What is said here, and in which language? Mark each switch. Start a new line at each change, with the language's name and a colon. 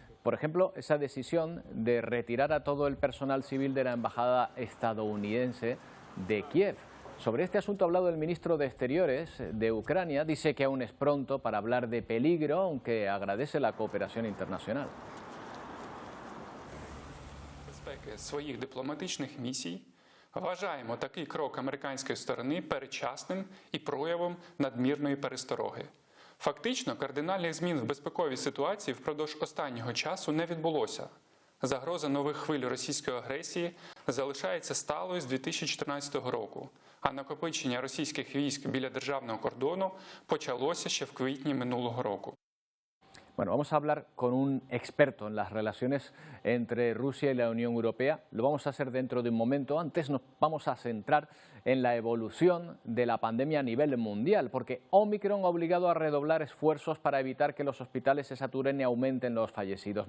Spanish: Por ejemplo, esa decisión de retirar a todo el personal civil de la embajada estadounidense de Kiev. Sobre este asunto ha hablado el ministro de Exteriores de Ucrania. Dice que aún es pronto para hablar de peligro, aunque agradece la cooperación internacional.
Ukrainian: Своїх дипломатичних місій вважаємо такий крок американської сторони передчасним і проявом надмірної перестороги. Фактично, кардинальних змін в безпековій ситуації впродовж останнього часу не відбулося. Загроза нових хвиль російської агресії залишається сталою з 2014 року, а накопичення російських військ біля державного кордону почалося ще в квітні минулого року.
Spanish: Bueno, vamos a hablar con un experto en las relaciones entre Rusia y la Unión Europea. Lo vamos a hacer dentro de un momento. Antes nos vamos a centrar en la evolución de la pandemia a nivel mundial, porque Omicron ha obligado a redoblar esfuerzos para evitar que los hospitales se saturen y aumenten los fallecidos.